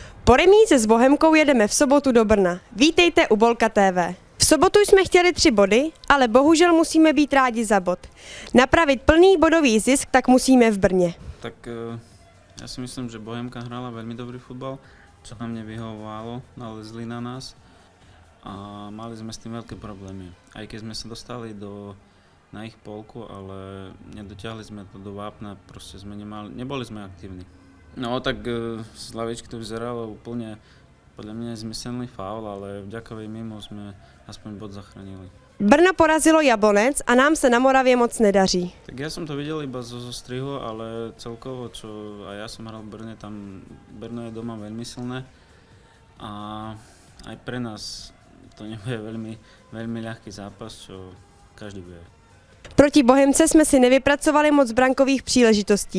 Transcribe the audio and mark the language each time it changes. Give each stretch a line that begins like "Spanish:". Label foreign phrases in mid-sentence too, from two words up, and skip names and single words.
Czech: Po remíze s Bohemkou jedeme v sobotu do Brna. Vítejte u Bolka TV. V sobotu jsme chtěli 3 body, ale bohužel musíme být rádi za bod. Napravit plný bodový zisk tak musíme v Brně.
Slovak: Tak ja si myslím, že Bohemka hrala veľmi dobrý futbal, čo nám nevyhovovalo, nalezli na nás a mali sme s tým veľké problémy. Aj keď sme sa dostali na ich polku, ale nedotiahli sme to do vápna, proste neboli sme aktívni. No tak z lavičky to vyzeralo úplne podľa mňa zmyselný faul, ale vďaka mimo sme aspoň bod zachránili.
Czech: Brno porazilo Jablonec a nám se na Moravě moc nedaří.
Slovak: Tak ja som to videl iba zo strihu, ale celkovo, čo aj ja som hral v Brne, tam Brno je doma veľmi silné a aj pre nás to nebude veľmi ľahký zápas, čo každý bude.
Czech: Proti Bohemce jsme si nevypracovali moc brankových příležitostí.